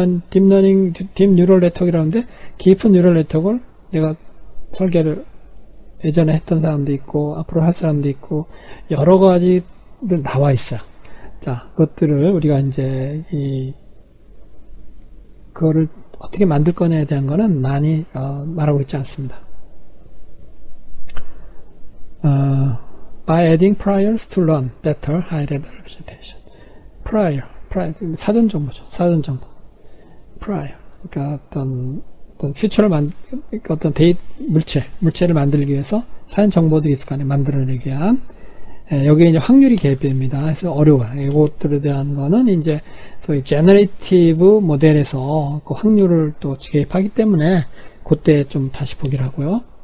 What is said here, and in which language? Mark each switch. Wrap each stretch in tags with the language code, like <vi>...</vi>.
<ko>딥러닝, 딥 뉴럴 네트워크라는데 깊은 뉴럴 네트워크를 내가 설계를 예전에 했던 사람도 있고 앞으로 할 사람도 있고 여러 가지를 나와 있어요. 자, 그것들을 우리가 이제 그거를 어떻게 만들 거냐에 대한 거는 많이 말하고 있지 않습니다.</ko> <en>by adding priors to learn better high level representation.</en> <ko>prior 사전 정보죠. 사전 정보. prior 그러니까 어떤 퓨처를 어떤 물체를 만들기 위해서 사전 정보들이 있을 거 아니에요. 만들어내기 위한. 여기에 이제 확률이 개입됩니다. 그래서 어려워요. 이것들에 대한 거는 이제 소위 제너레이티브 모델에서 그 확률을 또 개입하기 때문에 그때 좀 다시 보기를 하고요.</ko>